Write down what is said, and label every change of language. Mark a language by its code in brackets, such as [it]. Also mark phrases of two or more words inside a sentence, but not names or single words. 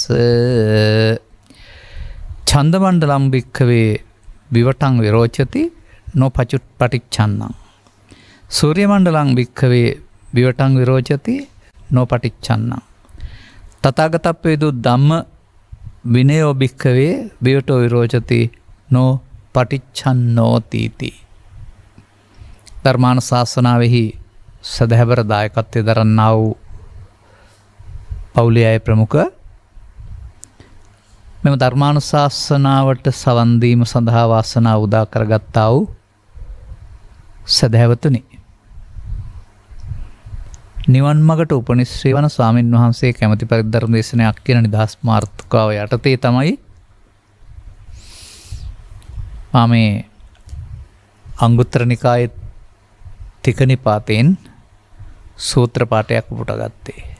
[pi] ඡන්දමණ්ඩලම් භික්ඛවේ විවටං විරෝචති නොපටිච්ඡන්නං සූර්යමණ්ඩලං භික්ඛවේ විවටං විරෝචති නොපටිච්ඡන්නං තථාගතප්පේදු ධම්ම විනයෝ භික්ඛවේ විවටෝ විරෝචති නොපටිච්ඡන්නෝතිති. [si] ධර්මානුශාසනාවෙහි සදහැවර දායකත්වයේ දරන්නා වූ පවුලේ අය ප්‍රමුඛ මෙම ධර්මානුශාසනාවට සවන් දීම සඳහා වාසනාව උදා කරගත්තා වූ සදහැවතුනි, නිවන් මගට උපනිශ්‍රේ වන ස්වාමින් වහන්සේ කැමැති පරිදි ධර්ම දේශනයක් කියන නිදහස් මාර්ථකාව යටතේ තමයි මම මේ අංගුත්තර නිකායේ තික නිපාතෙන් සූත්‍ර පාඨයක් උපුටාගත්තේ.